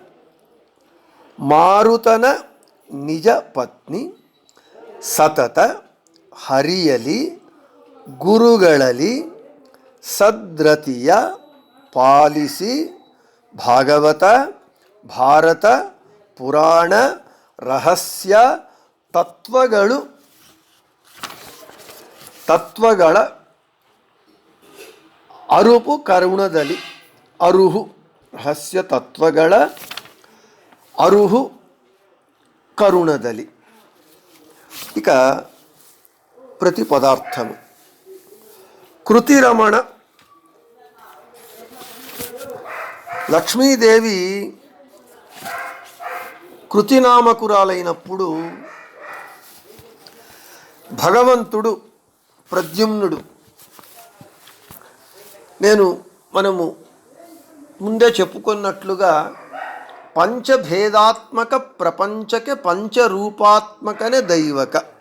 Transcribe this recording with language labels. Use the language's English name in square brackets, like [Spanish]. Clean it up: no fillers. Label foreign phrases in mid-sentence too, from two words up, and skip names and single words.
[Kannada] ಮಾರುತನ ನಿಜ ಪತ್ನಿ ಸತತ ಹರಿಯಲಿ ಗುರುಗಳಲ್ಲಿ ಸದ್ರತಿಯ ಪಾಲಿಸಿ ಭಾಗವತ ಭಾರತ ಪುರಾಣ ರಹಸ್ಯ ತತ್ವಗಳ ಅರುಪು ಕರುಣದಲ್ಲಿ, ಅರುಹು ರಹಸ್ಯ ತತ್ವಗಳ ಅರುಹು కరుణదలి. [Telugu] ఇక ప్రతి పదార్థము కృతిరమణ. లక్ష్మీదేవి కృతినామకురాలైనప్పుడు భగవంతుడు ప్రద్యుమ్నుడు, మనము ముందే చెప్పుకున్నట్లుగా పంచభేదాత్మక ప్రపంచకే పంచరూపాత్మకనే దైవక.